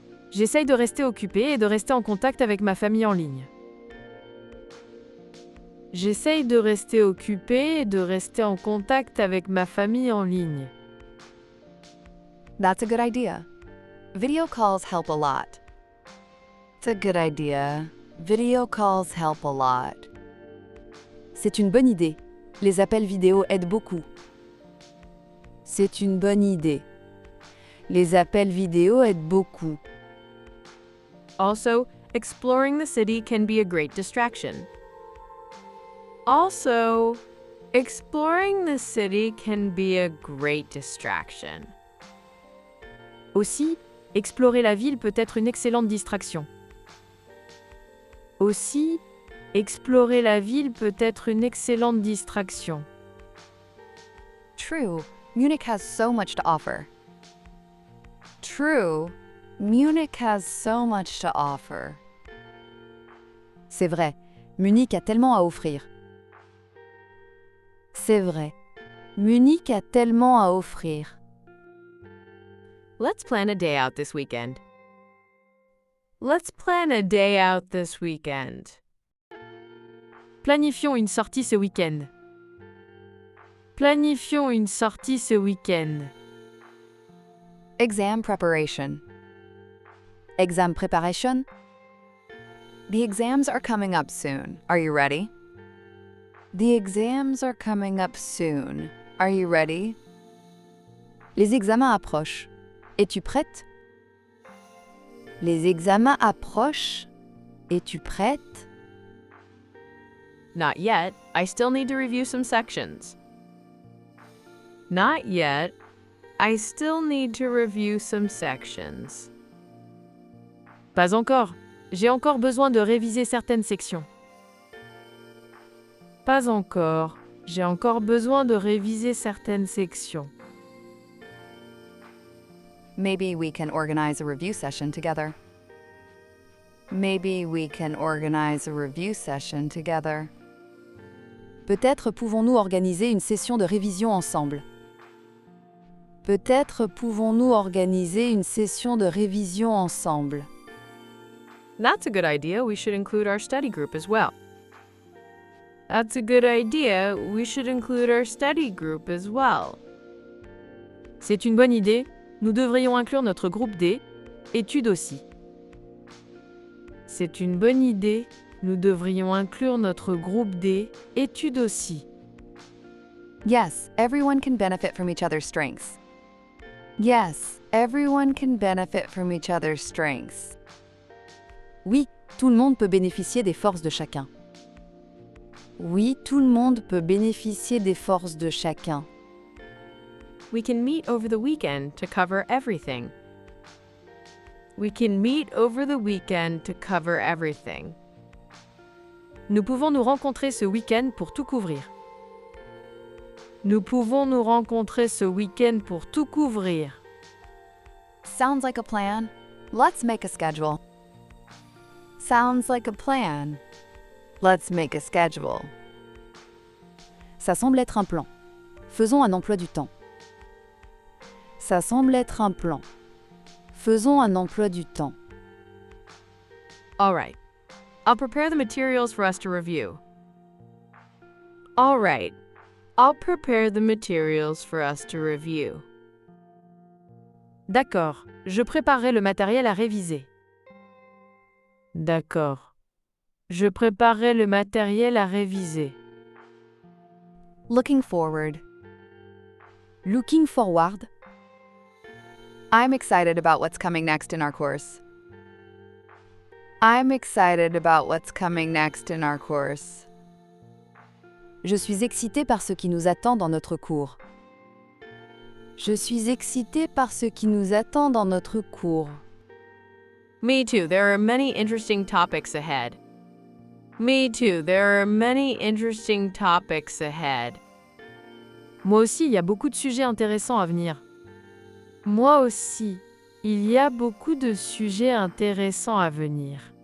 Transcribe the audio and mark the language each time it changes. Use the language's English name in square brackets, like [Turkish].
[French] J'essaye de rester occupée et de rester en contact avec ma famille en ligne. J'essaye de rester occupée et de rester en contact avec ma famille en ligne. [English] That's a good idea. Video calls help a lot. It's a good idea. Video calls help a lot. [French] C'est une bonne idée. Les appels vidéo aident beaucoup. C'est une bonne idée. Les appels vidéo aident beaucoup. [English] Also, exploring the city can be a great distraction. Also, exploring the city can be a great distraction. [French] Aussi, explorer la ville peut être une excellente distraction. Aussi, explorer la ville peut être une excellente distraction. [English] True, Munich has so much to offer. True, Munich has so much to offer. [French] C'est vrai, Munich a tellement à offrir. C'est vrai, Munich a tellement à offrir. [English] Let's plan a day out this weekend. Let's plan a day out this weekend. [French] Planifions une sortie ce week-end. Planifions une sortie ce week-end. [English] Exam preparation. Exam preparation? The exams are coming up soon. Are you ready? The exams are coming up soon. Are you ready? [French] Les examens approchent. Es-tu prête? Les examens approchent. Es-tu prête? [English] Not yet. I still need to review some sections. Not yet. I still need to review some sections. [French] Pas encore. J'ai encore besoin de réviser certaines sections. Pas encore. J'ai encore besoin de réviser certaines sections. [English] Maybe we can organize a review session together. Maybe we can organize a review session together. [French] Peut-être pouvons-nous organiser une session de révision ensemble. Peut-être pouvons-nous organiser une session de révision ensemble. [English] That's a good idea. We should include our study group as well. That's a good idea. We should include our study group as well. [French] C'est une bonne idée. Nous devrions inclure notre groupe D, études aussi. C'est une bonne idée. Nous devrions inclure notre groupe D, études aussi. [English] Yes, everyone can benefit from each other's strengths. Yes, everyone can benefit from each other's strengths. [French] Oui, tout le monde peut bénéficier des forces de chacun. Oui, tout le monde peut bénéficier des forces de chacun. [English] We can meet over the weekend to cover everything. We can meet over the weekend to cover everything. [French] Nous pouvons nous rencontrer ce week-end pour tout couvrir. Nous pouvons nous rencontrer ce week-end pour tout couvrir. [English] Sounds like a plan. Let's make a schedule. Sounds like a plan. Let's make a schedule. [French] Ça semble être un plan. Faisons un emploi du temps. Ça semble être un plan. Faisons un emploi du temps. [English] All right. I'll prepare the materials for us to review. All right. I'll prepare the materials for us to review. [French] D'accord. Je préparerai le matériel à réviser. D'accord. Je préparerai le matériel à réviser. [English] Looking forward. Looking forward. I'm excited about what's coming next in our course. I'm excited about what's coming next in our course. [French] Je suis excitée par ce qui nous attend dans notre cours. Je suis excitée par ce qui nous attend dans notre cours. [English] Me too. There are many interesting topics ahead. Me too. There are many interesting topics ahead. [French] Moi aussi, il y a beaucoup de sujets intéressants à venir. Moi aussi, il y a beaucoup de sujets intéressants à venir.